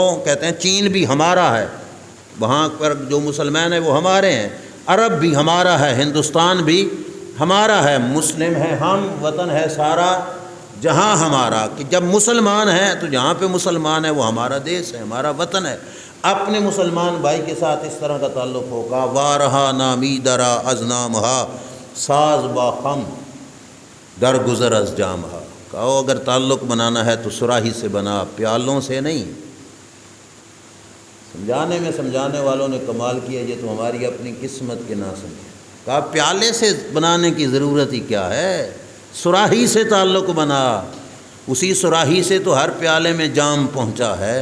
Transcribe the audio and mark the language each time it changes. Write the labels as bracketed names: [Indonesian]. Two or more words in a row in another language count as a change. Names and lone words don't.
[Urdu] کہتے ہیں چین بھی ہمارا ہے، وہاں پر جو مسلمان ہیں وہ ہمارے ہیں، عرب بھی ہمارا ہے، ہندوستان بھی ہمارا ہے، مسلم ہیں ہم، وطن ہے سارا جہاں ہمارا۔ کہ جب مسلمان ہیں تو جہاں پہ مسلمان ہے وہ ہمارا دیس ہے، ہمارا وطن ہے۔ اپنے مسلمان بھائی کے ساتھ اس طرح کا تعلق ہوگا۔ [Persian] وارہا نامی درا از نام ہا، ساز باخم در گزر از جام ہا۔ [Urdu] کہو اگر تعلق بنانا ہے تو سراہی سے بنا، پیالوں سے نہیں۔ سمجھانے والوں نے کمال کیا، یہ تو ہماری اپنی قسمت کے نہ سمجھے۔ کہا پیالے سے بنانے کی ضرورت ہی کیا ہے، سراہی سے تعلق بنا، اسی سراہی سے تو ہر پیالے میں جام پہنچا ہے۔